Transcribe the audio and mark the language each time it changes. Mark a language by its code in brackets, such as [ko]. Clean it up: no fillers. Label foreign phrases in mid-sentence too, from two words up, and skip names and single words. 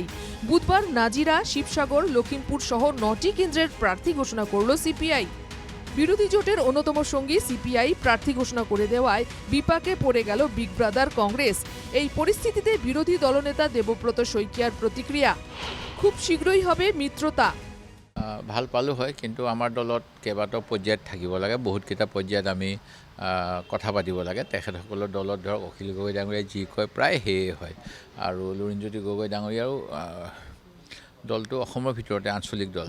[bn] বুধবার নাজিরা, শিবসাগর, লখিমপুর সহ 9টি কেন্দ্রের প্রার্থী ঘোষণা করল সিপিআই। বিরোধী জোটের অন্যতম সঙ্গী সিপিআই প্রার্থী ঘোষণা করে দেওয়ায় বিপাকে পড়ে গেল [en] big brother [bn] কংগ্রেস। এই পরিস্থিতিতে বিরোধী দলনেতা দেবব্রত শইকীয়ার প্রতিক্রিয়া, খুব শীঘ্রই হবে মিত্রতা। [as] ভাল পালোঁ হয়, কিন্তু আমাৰ দলত কেইবাটাও পৰ্যায়ত থাকিব লাগে, বহুতকেইটা পৰ্যায়ত আমি কথা পাতিব লাগে। তেখেতসকলৰ দলত ধৰক অখিল গগৈ ডাঙৰীয়াই যি কয় প্ৰায় সেয়ে হয়, আৰু লুৰিণজ্যোতি গগৈ ডাঙৰীয়াৰো দলটো অসমৰ ভিতৰতে আঞ্চলিক দল।